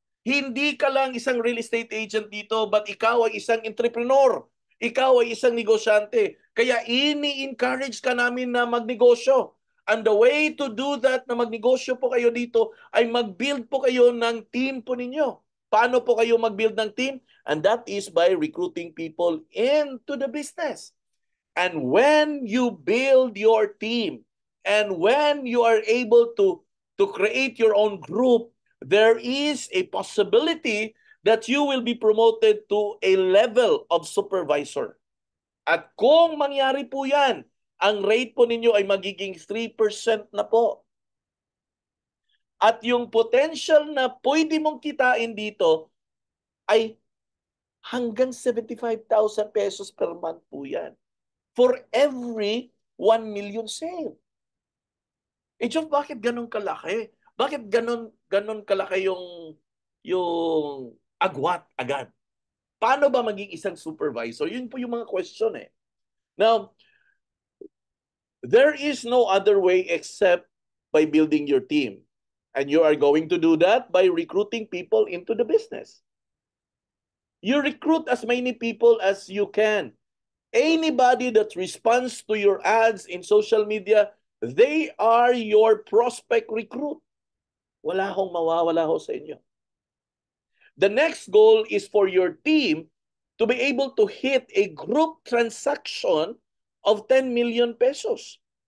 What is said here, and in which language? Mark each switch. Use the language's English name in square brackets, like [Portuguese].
[Filipino] Hindi ka lang isang real estate agent dito, but ikaw ay isang entrepreneur. Ikaw ay isang negosyante. Kaya ini-encourage ka namin na magnegosyo. [English] And the way to do that [Filipino] na magnegosyo po kayo dito ay mag-build po kayo ng team po ninyo. Paano po kayo mag-build ng team? [English] And that is by recruiting people into the business. And when you build your team, and when you are able to create your own group, there is a possibility that you will be promoted to a level of supervisor. [Filipino] At kung mangyari po yan, ang rate po ninyo ay magiging 3% na po. At yung potential na pwede mong kitain dito ay hanggang 75,000 pesos per month po yan. [English] For every 1 million sale. [Filipino] Eh, [English] John, [Filipino] bakit ganun kalaki? Bakit ganun kalaki yung agwat agad? Paano ba maging isang supervisor? Yun po yung mga question eh. [English] Now, there is no other way except by building your team. And you are going to do that by recruiting people into the business. You recruit as many people as you can. Anybody that responds to your ads in social media, they are your prospect recruit. [Filipino] Wala hong mawawala ho sa inyo. [English] The next goal is for your team to be able to hit a group transaction of 10 million pesos.